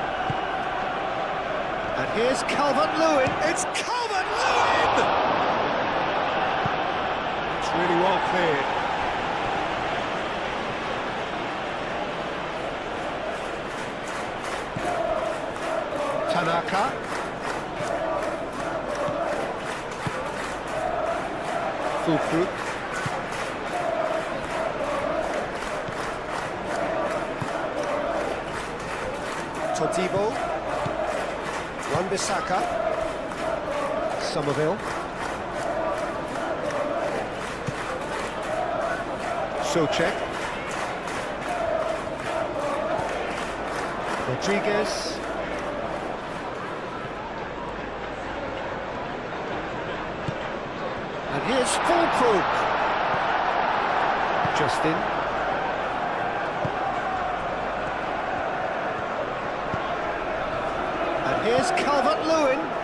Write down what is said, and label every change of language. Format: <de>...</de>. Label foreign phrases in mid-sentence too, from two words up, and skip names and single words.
<en>And here's Calvert-Lewin. It's Calvert-Lewin! It's really well cleared. Tanaka. Fulkrug. Todibo. Wan-Bissaka. Somerville. Socek. Rodriguez. And here's Fulkrug. Justin. And here's Calvert-Lewin.</en>